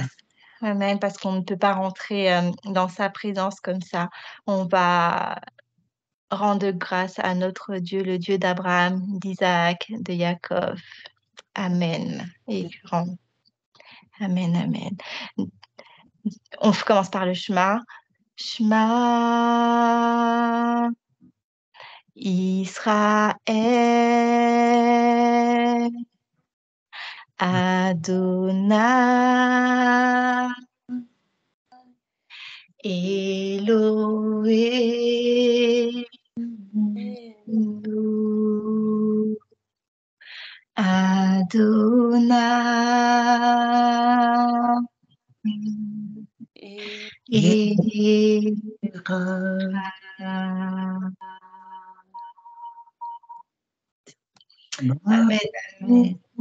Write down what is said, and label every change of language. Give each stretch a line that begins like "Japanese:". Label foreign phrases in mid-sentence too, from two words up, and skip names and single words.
French: Amen, parce qu'on ne peut pas rentrer dans sa présence comme ça. On va rendre grâce à notre Dieu, le Dieu d'Abraham, d'Isaac, de Jacob. Amen. Et grand. Amen, amen. On commence par le Shema.
Hebrew: שמע ישראל Adonai אלוהים אדוני אמן, אמן.